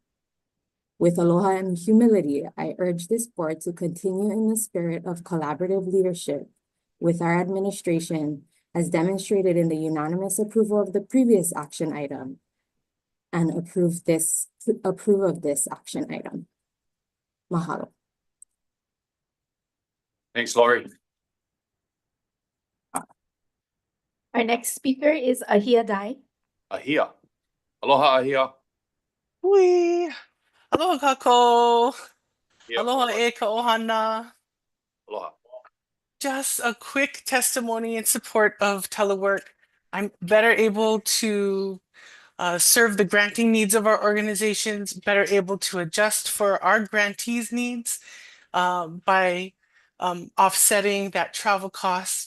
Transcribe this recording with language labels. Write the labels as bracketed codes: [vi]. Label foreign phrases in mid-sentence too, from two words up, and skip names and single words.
[en] With aloha and humility, I urge this board to continue in the spirit of collaborative leadership with our administration as demonstrated in the unanimous approval of the previous action item and approve of this action item. Mahalo. Thanks, Lori. Our next speaker is Ahia Dai. Ahia. Aloha, Ahia. Hui. [haw] Aloha kako. [en] Ahia. [haw] Aloha e ka ohana. [en] Aloha. Just a quick testimony in support of telework. I'm better able to serve the granting needs of our organizations, better able to adjust for our grantees' needs by offsetting that travel cost.